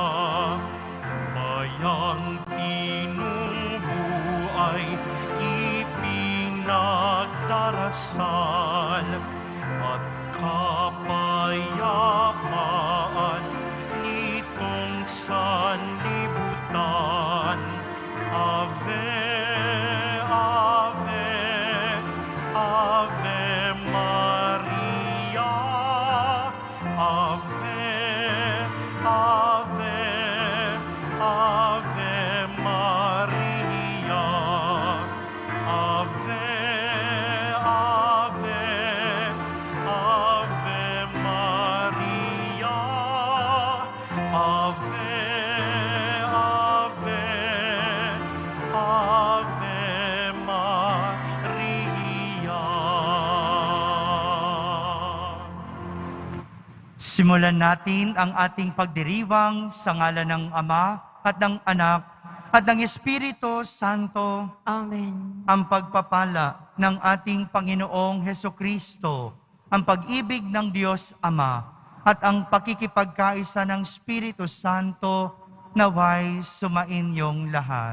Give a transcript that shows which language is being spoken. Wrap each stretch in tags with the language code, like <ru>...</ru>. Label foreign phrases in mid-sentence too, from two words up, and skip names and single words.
<tl>Bayang tinubuay ipinagdarasal at kapayapaan nitong sanlibutan.</tl> <la>Ave, Ave, Ave Maria. Ave, Ave, Ave Maria. Ave, Ave, Ave Maria. Ave, Ave, Ave Maria.</la> <tl>Simulan natin ang ating pagdiriwang sa ngalan ng Ama at ng Anak at ng Espiritu Santo. Amen. Ang pagpapala ng ating Panginoong Hesukristo, ang pag-ibig ng Diyos Ama, at ang pakikipagkaisa ng Espiritu Santo naway sumainyong lahat.</tl>